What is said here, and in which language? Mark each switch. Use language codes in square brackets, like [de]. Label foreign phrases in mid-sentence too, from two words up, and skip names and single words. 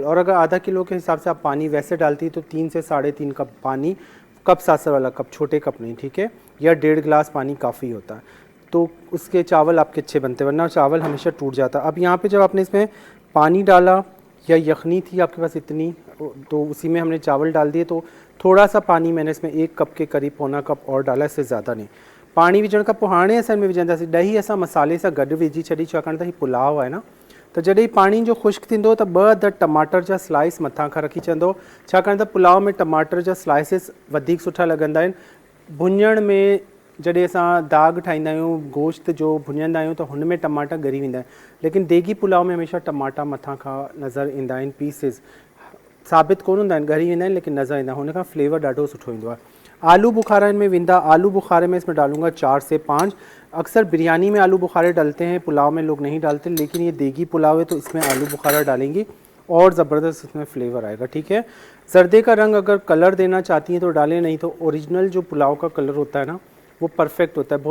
[hi] और अगर आधा किलो के हिसाब से आप पानी वैसे डालती है तो 3 से 3.5 कप पानी, कप सासर वाला कप, छोटे कप नहीं, ठीक है, या 1.5 गिलास पानी काफ़ी होता है। तो उसके चावल आपके अच्छे बनते, वरना चावल हमेशा टूट जाता। अब यहाँ पे जब आपने इसमें पानी डाला, या यखनी थी आपके पास इतनी, तो उसी में हमने चावल डाल दिए। तो थोड़ा सा पानी मैंने इसमें 1 कप के करीब, पौना कप और डाला, इससे ज़्यादा नहीं। [sd] पानी विझण खां पोइ हाणे असां में विझंदासीं ॾही। असां मसाले सां गॾु विझी छॾी, छाकाणि त हीउ पुलाव आहे न। त जॾहिं पाणी जो ख़ुश्क थींदो त 2 अदद टमाटर जा स्लाइस मथां खां रखी छॾंदो, छाकाणि त पुलाव में टमाटर जा स्लाइसिस वधीक सुठा लॻंदा आहिनि। भुञण में जॾहिं असां दाग ठाहींदा आहियूं, गोश्त जो भुञंदा आहियूं, त हुन में टमाटा ॻरी वेंदा आहिनि। लेकिन देगी पुलाव में हमेशा टमाटा मथां खां नज़र ईंदा आहिनि, पीसिस साबित कोन हूंदा आहिनि, ॻरी वेंदा आहिनि, लेकिन नज़र ईंदा, हुन खां फ्लेवर ॾाढो सुठो ईंदो आहे। [hi] आलू बुखारा इनमें विंदा। आलू बुखारे में इसमें डालूंगा 4 से 5। अक्सर बिरयानी में आलू बुखारे डालते हैं, पुलाव में लोग नहीं डालते, लेकिन ये देगी पुलाव है तो इसमें आलू बुखारा डालेंगी और ज़बरदस्त इसमें फ्लेवर आएगा, ठीक है। जर्दे का रंग अगर कलर देना चाहती हैं तो डालें, नहीं तो ओरिजिनल जो पुलाव का कलर होता है ना, वो परफेक्ट होता है।